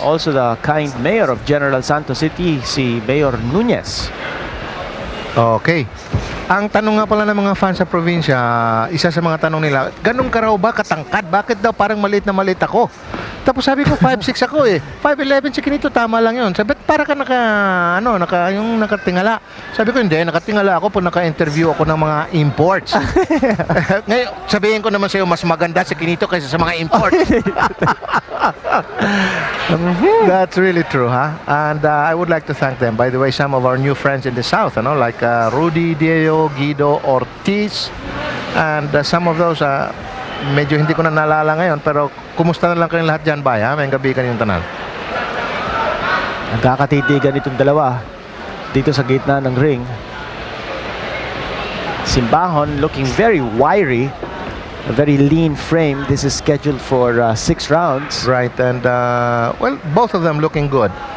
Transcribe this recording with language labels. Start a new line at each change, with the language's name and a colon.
English: Also the kind mayor of General Santos City, si Mayor Nunez. Okay.
Filipino: Ang tanong nga pala ng mga fans sa probinsya, isa sa mga tanong nila, ganun ka raw ba katangkad? Bakit daw parang maliit na maliit ako? Tapos sabi ko, 5'6 ako eh. 5'11 si Kinito, tama lang yun. Sabi, para ka yung nakatingala. Sabi ko, hindi, nakatingala ako po naka-interview ako ng mga imports. Ngayon, sabihin ko naman sa'yo, mas maganda si Kinito kaysa sa mga imports.
English: That's really true, huh? And I would like to thank them. By the way, some of our new friends in the South, like Rudy Diego, Guido Ortiz, and some of those,
Filipino: medyo hindi ko na naalala ngayon, pero kumusta na lang kayong lahat dyan, bay, ha? May gabi kanyang tanan. Nagkakatitigan itong dalawa dito sa gitna ng ring.
English: Simbahon looking very wiry, a very lean frame. This is scheduled for 6 rounds. Right, and well, both of them looking good.